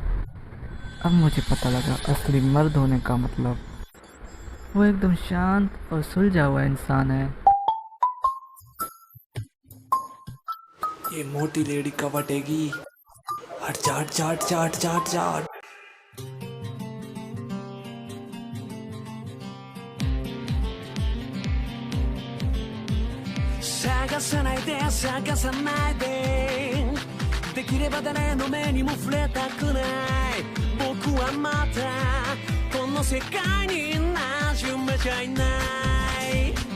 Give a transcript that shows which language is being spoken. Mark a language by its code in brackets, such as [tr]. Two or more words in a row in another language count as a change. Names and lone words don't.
[hi] अब मुझे पता लगा असली मर्द होने का मतलब। वो एकदम शांत और सुलझा हुआ इंसान है। ये मोटी लेडी कब हटेगी? हट जा हट जा हट जा हट जा हट जा। [ja] 探さないで探さないで、できれば誰の目にも触れたくない。僕はまたこの世界に馴染めちゃいない。